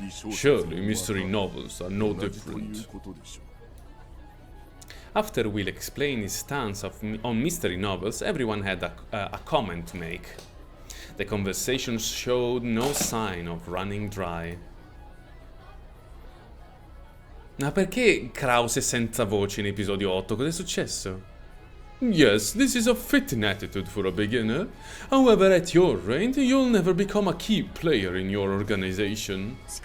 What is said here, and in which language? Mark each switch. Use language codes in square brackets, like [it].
[en] Surely mystery novels are no different. After Will explained his stance on mystery novels, everyone had a comment to make. The conversation showed no sign of running dry. [it] Ma perché Kraus è senza voce in episodio 8? Cos'è successo? [en] Yes, this is a fitting attitude for a beginner. However, at your range, you'll never become a key player in your organization.